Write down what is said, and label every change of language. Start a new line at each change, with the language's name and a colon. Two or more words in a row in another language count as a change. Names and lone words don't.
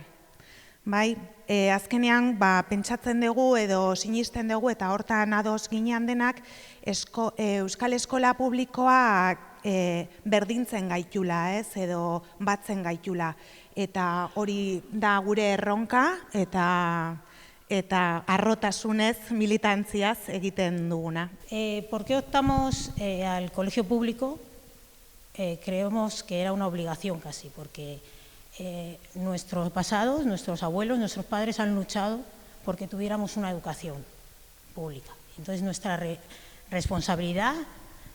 Basque: Azkenean, pentsatzen dugu edo sinisten dugu eta hortan ados ginean denak, Euskal Eskola Publikoak berdintzen gaitula, edo batzen gaitula. Eta hori da gure erronka eta harrotasunez, militantziaz egiten duguna.
Spanish: ¿Por qué optamos al colegio público? Creemos que era una obligación casi, porque nuestros pasados, nuestros abuelos, nuestros padres han luchado porque tuviéramos una educación pública. Entonces nuestra responsabilidad mantenerla.